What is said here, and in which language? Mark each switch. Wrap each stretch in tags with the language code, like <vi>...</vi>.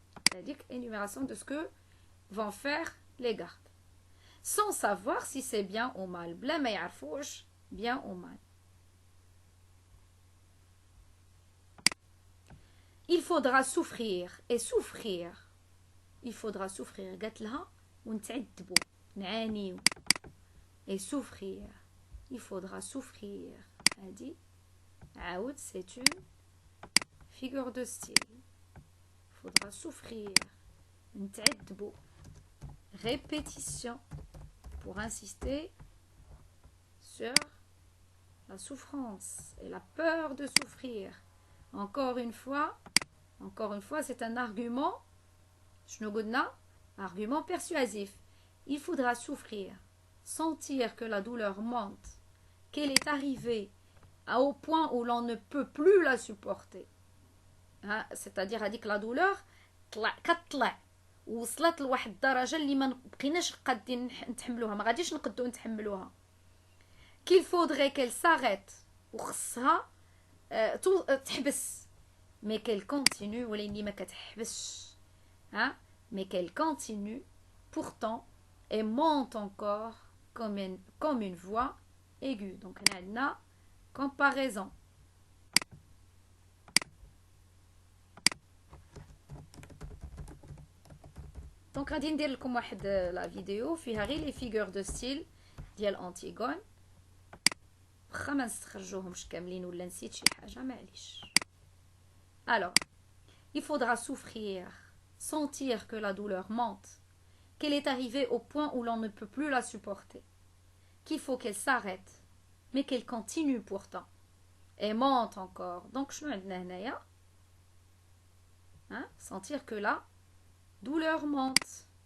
<fr>C'est-à-dire énumération de ce que vont faire les gardes. Sans savoir si c'est bien ou mal.</fr> <ar>Bla ma yarfouch,</ar> <fr>bien ou mal. Il faudra souffrir et souffrir. Il faudra souffrir.</fr> <ar>قالت لها ونتعذبوا نعانيو.</ar> <fr>Et souffrir. Il faudra souffrir.</fr> <ar>هادي عاود</ar> <fr>c'est une figure de style. Il faudra souffrir. نتعذبوا. Répétition pour insister sur la souffrance et la peur de souffrir. Encore une fois, c'est un argument, argument persuasif. Il faudra souffrir, sentir que la douleur monte, qu'elle est arrivée au point où l'on ne peut plus la supporter. C'est-à-dire que la douleur</fr> <ar>كتطلع وصلت لواحد الدرجه اللي ما بقيناش قادين نتحملوها، ما غاديش نقدو نتحملوها.</ar> <fr>qu'il faudrait qu'elle s'arrête</fr> <ar>وخصها تحبس</ar> <fr>mais qu'elle continue</fr> <ar>ولا اللي ما كتحبسش</ar> <fr>mais qu'elle continue pourtant et monte encore comme une voix aiguë. Donc</fr> <ar>هنا عندنا</ar> <fr>comparaison.</fr> <ar>دونك غادي ندير لكم واحد لا فيديو فيها غير لي فيغور دو ستيل ديال انتيغون، واخا ما نستخرجوهمش كاملين ولا نسيت شي حاجه معليش.</ar> <fr>Alors, il faudra souffrir, sentir que la douleur monte, qu'elle est arrivée au point où l'on ne peut plus la supporter, qu'il faut qu'elle s'arrête, mais qu'elle continue pourtant, et monte encore. Donc,</fr> <ar>شنو عندنا هنايا؟</ar> <fr>sentir que la douleur monte.</fr>